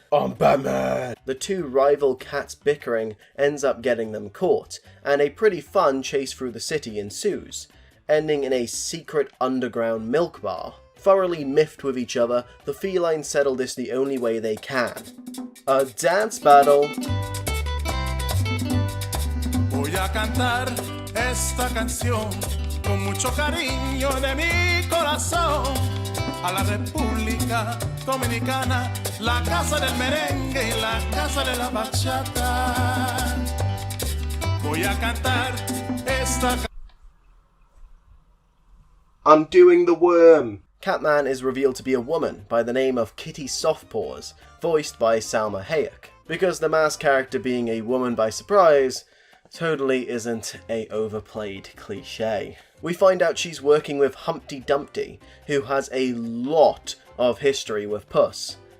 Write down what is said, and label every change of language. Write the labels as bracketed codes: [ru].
[en] I'm Batman! The two rival cats bickering ends up getting them caught, and a pretty fun chase through the city ensues, ending in a secret underground milk bar. Thoroughly miffed with each other, the felines settle this the only way they can. A dance battle! [es] Voy a cantar esta canción con mucho cariño de mi corazón a la República Dominicana, la casa del merengue y la casa de la bachata. Voy a cantar esta canción. [en] Undoing the Worm. Catman is revealed to be a woman by the name of Kitty Softpaws, voiced by Salma Hayek. Because the masked character being a woman by surprise totally isn't a overplayed cliche. We find out she's working with Humpty Dumpty, who has a lot of history with Puss.